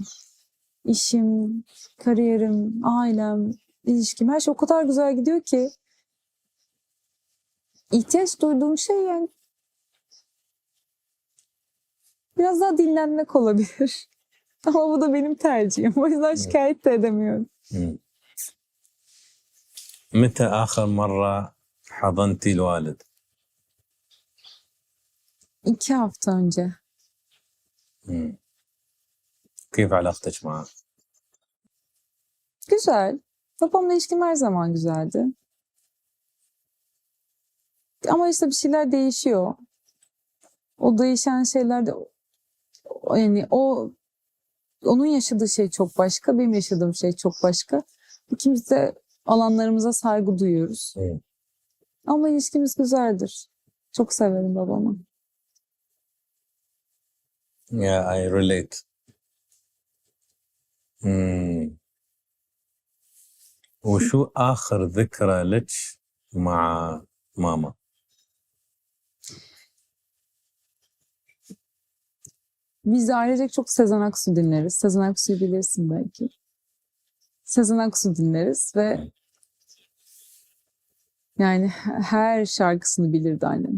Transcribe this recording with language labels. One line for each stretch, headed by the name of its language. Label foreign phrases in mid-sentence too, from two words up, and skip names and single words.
Turkish: İşim, kariyerim, ailem, ilişkim, her şey o kadar güzel gidiyor ki ihtiyaç duyduğum şey yani biraz daha dinlenmek olabilir. Ama bu da benim tercihim. O yüzden şikayet de edemiyorum.
Arabic: متى آخر مرة حضنتي الوالد؟
Turkish: 2 hafta önce.
Arabic: كيف علاقتك معه؟
Turkish: Güzel. Babamla ilişkim her zaman güzeldi. Ama işte bir şeyler değişiyor. O değişen şeyler de yani onun yaşadığı şey çok başka, benim yaşadığım şey çok başka. İkimiz de alanlarımıza saygı duyuyoruz. Ama ilişkimiz güzeldir. Çok severim babamı.
English: Yeah, I relate.
Arabic: وشو آخر ذكرى لك مع ماما؟
Turkish: Biz ailecek çok Sezen Aksu dinleriz. Sezen Aksu'yu bilirsin belki. Sezen Aksu dinleriz ve yani her şarkısını bilirdi annem.